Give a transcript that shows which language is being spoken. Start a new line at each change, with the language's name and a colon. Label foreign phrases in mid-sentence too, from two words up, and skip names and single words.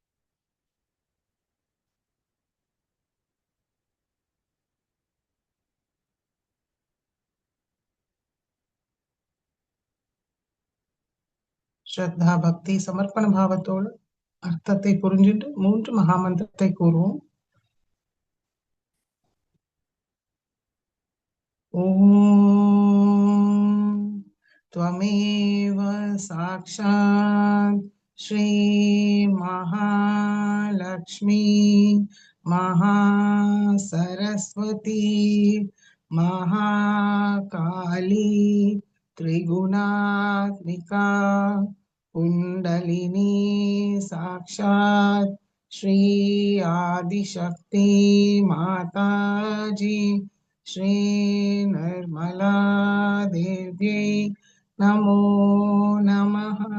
Tamil: ஸ்ரத்தா பக்தி சமர்ப்பண பாவத்தோடு அர்த்தத்தை புரிஞ்சிட்டு 3 மகாமந்திரத்தை கூறுவோம்.
Sanskrit: ஓம் त्वमेव साक्षात् श्री महालक्ष्मी महासरस्वती महाकाली त्रिगुणात्मिका कुंडलिनी साक्षात् श्री आदिशक्ति माता जी श्री निर्मला देव्यै नमो नमः।